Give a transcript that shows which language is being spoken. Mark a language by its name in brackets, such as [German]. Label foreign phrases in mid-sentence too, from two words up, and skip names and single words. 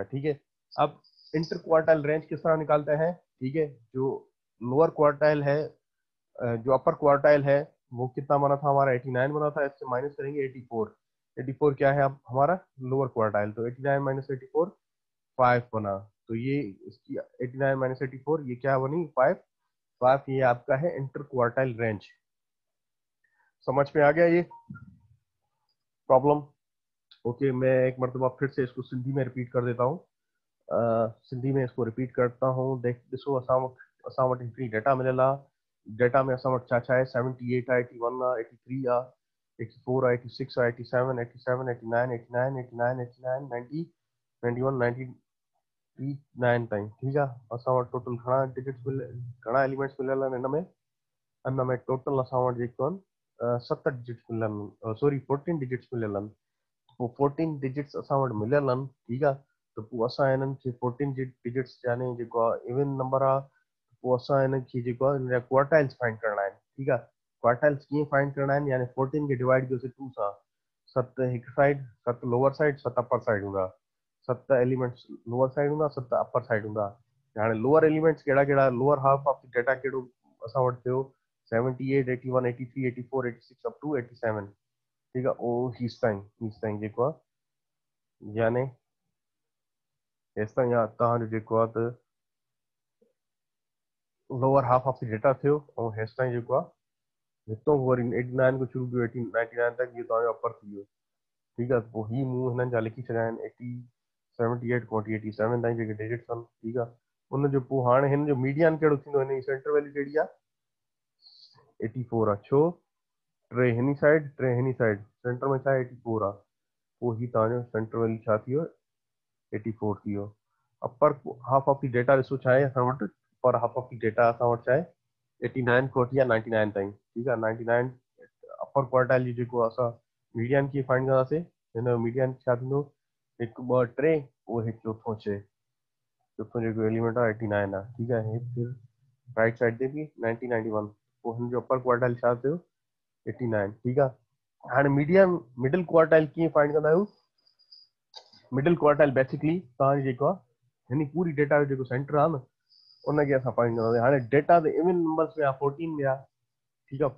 [Urdu] ٹھیک ہے، اب [English] inter quartile range [Urdu] کس طرح نکالتے ہیں، ٹھیک ہے، جو [English] lower quartile [Urdu] ہے، جو [English] upper quartile [Urdu] ہے وہ کتنا بنا تھا ہمارا، 89 بنا تھا، اس سے مائنس کریں گے 84، 84 کیا ہے اب ہمارا [English] lower quartile, [Urdu] تو 89 مائنس 84 5 بنا، تو یہ اس کی 89 مائنس 84 یہ کیا بنی، 5، 5 یہ آپ کا ہے [English] inter quartile range. [Urdu] سمجھ میں آ گیا یہ پرابلم. اوکے، میں ایک مرتبہ پھر سے اس کو سندھی میں ریپیٹ کر دیتا ہوں، سندھی میں اس کو ریپیٹ کرتا ہوں. [Sindhi] देख ॾिसो, असां वटि हिकिड़ी डेटा मिलियल आहे, डेटा में असां वटि छा छा आहे, 78 आहे, 81 आहे, 83 आहे, 84 आहे, 86 आहे, 87, 87, 89, 89, 89, 89, 90, 91, 99 ताईं। ठीकु आहे, असां वटि टोटल घणा डिजिट्स घणा एलिमेंट्स मिलियल आहिनि हिन में टोटल असां वटि जेको आहिनि, 7 डिजिट्स मिलियल आहिनि, सॉरी 14 डिजिट्स मिलियल आहिनि। पोइ 14 डिजिट्स असां वटि मिलियल आहिनि, ठीकु आहे, त पोइ असां हिननि खे 14 डिजिट्स यानी जेको आहे [English] even number [Sindhi] आहे, पोइ असां हिन खे जेको आहे हिन जा क्वार्टाइल्स फाइंड करणा आहिनि। ठीकु आहे, क्वार्टाइल्स कीअं फाइंड करणा आहिनि, यानी 14 खे डिवाइड कयोसीं 2 सां, 7 हिकु साइड, 7 [English] lower side, [Sindhi] 7 [English] upper side [Sindhi] हूंदा, 7 [English] elements lower side [Sindhi] हूंदा, 7 [English] upper side [Sindhi] हूंदा। हाणे [English] lower elements [Sindhi] कहिड़ा कहिड़ा, [English] lower half of data [Sindhi] कहिड़ो असां वटि थियो, 78, 81, 83, 84, 86 [English] up to [Sindhi] 87। ठीकु आहे, उहो हींसि ताईं जेको आहे, यानी हेसि ताईं तव्हांजो जेको आहे त [English] lower half of the data [Sindhi] थियो, ऐं हेसि ताईं जेको आहे हितां वरी 89 को शुरू कयो, 99 तक इहो तव्हांजो अपर थी वियो। ठीकु आहे, पोइ ही मूं हिननि जा लिखी छॾिया आहिनि, 78 खां वठी 87 ताईं जेके डिजिट्स आहिनि। ठीकु आहे, उनजो पोइ हाणे हिन जो मीडियन कहिड़ो थींदो, हिन जी [English] center value [Sindhi] कहिड़ी आहे, 84 आहे, छो, टे हिन [English] side center [Sindhi] में छा आहे, 84 आहे, पोइ ही तव्हांजो [English] center value [Sindhi] छा थी वियो, 84 थी हो। [English] upper half of the data [Sindhi] ॾिसो छा आहे असां वटि, पर [English] half of the data [Sindhi] असां वटि छा आहे 89 खां वठी 99 ताईं, ठीकु आहे। 99 [English] upper quartile [Sindhi] जी जेको असां मीडियन खे फाइंड कंदासीं, हिन जो मीडियन छा थींदो, 1 2 3, उहो हिकु चोथों 6, चोथों जेको एलिमेंट आहे 89 आहे, ठीकु आहे। हे फिर [English] right side [Sindhi] ते बि 1991, पोइ हिन जो [English] upper quartile [Sindhi] छा थियो 89, ठीकु आहे। हाणे [English] medium middle quartile [Sindhi] कीअं फाइंड कंदा आहियूं? [English] middle quartile basically [Sindhi] तव्हांजी जेको आहे हिन पूरी डेटा जो जेको सेंटर आहे न, उनखे असां फाइंड कंदासीं। हाणे डेटा त [English] even numbers [Sindhi] में आहे 14 में आहे, ठीकु आहे।